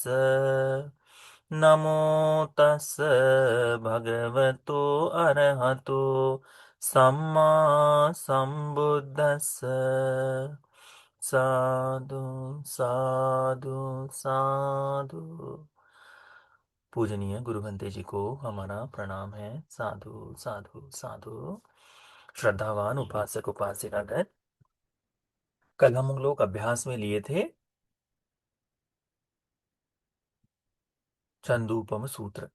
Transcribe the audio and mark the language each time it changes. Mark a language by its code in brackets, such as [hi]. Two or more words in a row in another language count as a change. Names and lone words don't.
[pi] नमो तस्स भगवतो अरहतो सम्मा संबुद्धस्स। साधु साधु साधु। [hi] पूजनीय गुरु बंते जी को हमारा प्रणाम है। [pi] साधु साधु साधु। [hi] श्रद्धावान उपासक उपासिकागण, कल हम लोग अभ्यास में लिए थे चंदूपम सूत्र।